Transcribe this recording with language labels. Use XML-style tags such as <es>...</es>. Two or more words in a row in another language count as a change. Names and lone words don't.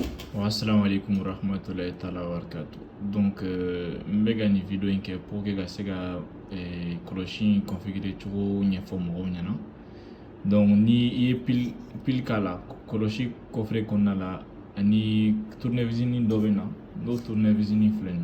<ar>والسلام عليكم ورحمة الله تعالى وبركاته.</ar> <bm>Donc, n bɛ ka nin video in kɛ</bm> <fr>pour que</fr> <bm>ka se ka kɔlɔsi in configurer cogo ɲɛfɔ mɔgɔw ɲɛna. Donc, ni i ye pile k'a la kɔlɔsi coffret kɔnɔna la ani tournevis dɔ bɛ na n'o tournevis filɛ nin.</bm>